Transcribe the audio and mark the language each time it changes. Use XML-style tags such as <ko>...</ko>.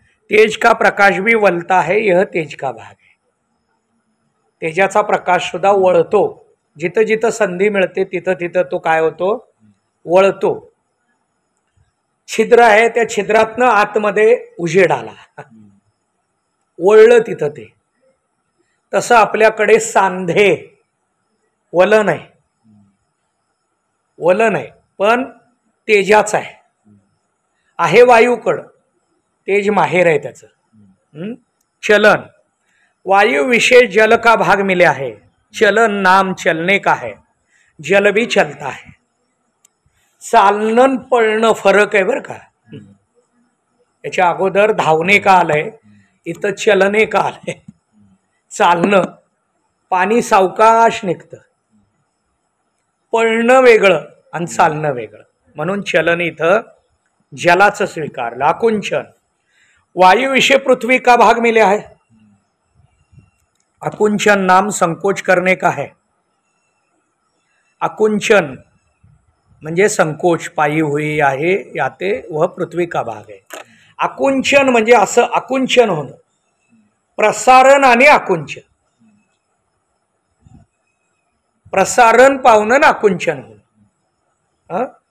<hi>तेज का प्रकाश भी वलता है, यह तेज का भाग है.</hi> <mr>तेजाचा प्रकाश सुद्धा वळतो. जिथं जिथं संधी मिळते तिथं तिथं तो काय होतो? वळतो. छिद्र आहे, त्या छिद्रातनं आतमध्ये उजेड आला, वळलं तिथं ते. तसं आपल्याकडे सांधे वलन आहे, वलन आहे पण तेजाचं आहे वायूकडं. तेज माहेर आहे त्याचं.</mr> <hi>चलन वायु विषय जल का भाग मिले आहे. चलन नाम चलने का है, जल भी चलता है.</hi> <mr>चालणं पळणं फरक आहे बरं का. याच्या अगोदर धावणे का आलंय, इथं चलने का आलंय. चालणं, पाणी सावकाश निघतं. पळणं वेगळं आणि चालणं वेगळं, म्हणून चलन इथं जलाचं स्वीकारलं.</mr> <hi>आकुंचन वायु विषय पृथ्वी का भाग मिले आहे. आकुंचन नाम संकोच करने का है.</hi> <mr>आकुंचन म्हणजे</mr> <hi>संकोच पायी हुई आहे, याते वह पृथ्वी का भाग है.</hi> <mr>आकुंचन म्हणजे असं आकुंचन होणं. प्रसारण आणि आकुंचन. प्रसारण पावणं, आकुंचन होणं.</mr>